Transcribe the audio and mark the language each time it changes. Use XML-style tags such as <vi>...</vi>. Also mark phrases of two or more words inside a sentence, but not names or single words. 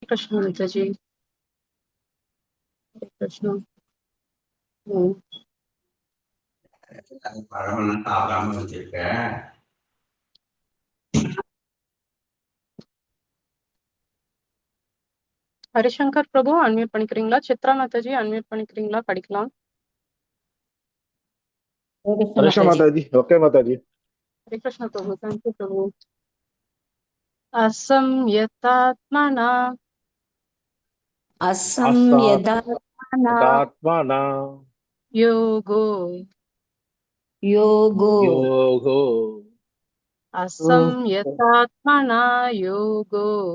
<hi>कृष्ण माता जी। कृष्ण।</hi> <ta>பழம் சாப்பிடாம வச்சிருக்க. ஹரிசங்கர் பிரபு அன்மியூட் பண்ணிக்கிறீங்களா? சித்ரா மாதாஜி அன்மியூட் பண்ணிக்கிறீங்களா? படிக்கலாம்.</ta> <hi>हरीश माता जी, ओके माता जी। हरे कृष्ण प्रभु।</hi> <en>thank you</en> <hi>प्रभु। असंयतात्मना</hi> <sa>असंयदात्मना योगो योगो असंयतात्मना योगो</sa>